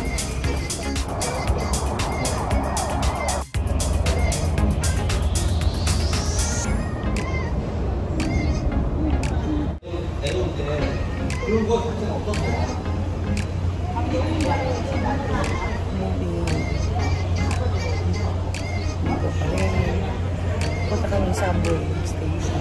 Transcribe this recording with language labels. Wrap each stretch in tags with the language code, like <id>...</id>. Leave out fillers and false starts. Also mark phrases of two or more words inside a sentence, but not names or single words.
<ko>그런 거 자체는 없었어요.</ko> <tl>Punta kami sa subway station.</tl>